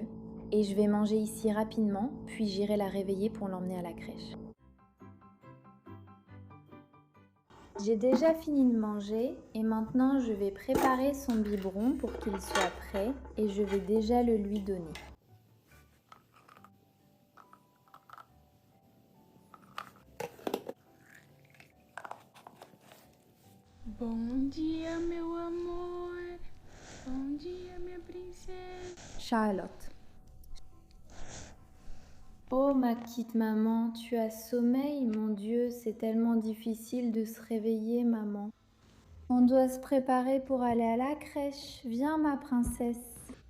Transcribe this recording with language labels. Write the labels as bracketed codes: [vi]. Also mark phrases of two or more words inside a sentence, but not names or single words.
[fr] Et je vais manger ici rapidement, puis j'irai la réveiller pour l'emmener à la crèche. J'ai déjà fini de manger et maintenant je vais préparer son biberon pour qu'il soit prêt et je vais déjà le lui donner. [pt] Bom dia, meu amor. Bom dia, minha princesse. Charlotte. [fr] Oh ma petite maman, tu as sommeil, mon Dieu, c'est tellement difficile de se réveiller, maman. On doit se préparer pour aller à la crèche. Viens, ma princesse.